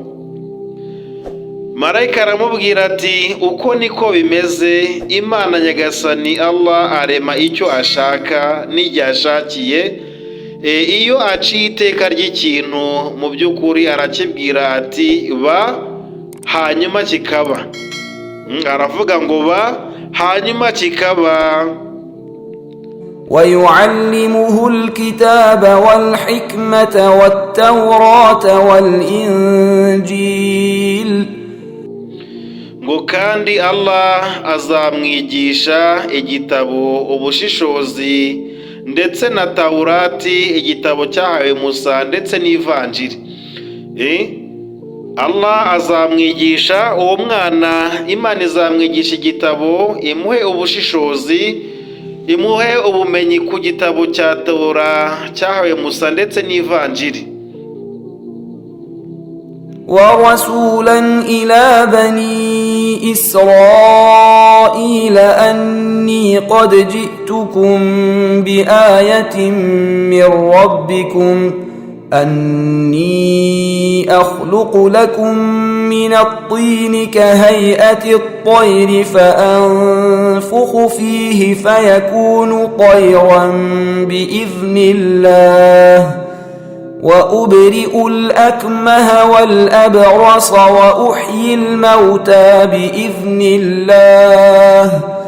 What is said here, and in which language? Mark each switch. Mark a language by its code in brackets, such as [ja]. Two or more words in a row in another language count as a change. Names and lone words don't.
[rw] Marayika aramubwira ati uko niko bimeze, Imana nyagasani Allah arema icyo ashaka n'igihe ashakiye. Iyo aciye iteka ry'ikintu mu by'ukuri arakibwira ati ba, hanyuma kikaba. Aravuga ngo ba, hanyuma kikaba. [ar] ويعلمه الكتاب والحكمة والتوراة والإنجيل. [rw] Ngo kandi Allah azamwigisha igitabo, ubushishozi ndetse na Taurati, igitabo cyahawe Musa, ndetse n'ivanjiri. Allah azamwigisha uwo mwana, Imana izamwigisha igitabo, imuhe ubushishozi, imuhe ubumenyi ku gitabo cya Taura cyahawe Musa ndetse n'ivanjiri. [ar] ورسولا إلى بني إسرائيل أني قد جئتكم بآية من ربكم أني أخلق لكم من الطين كهيئة الطير فأنفخ فيه فيكون طيرا بإذن الله وأبرئ الأكمه والأبرص وأحيي الموتى بإذن الله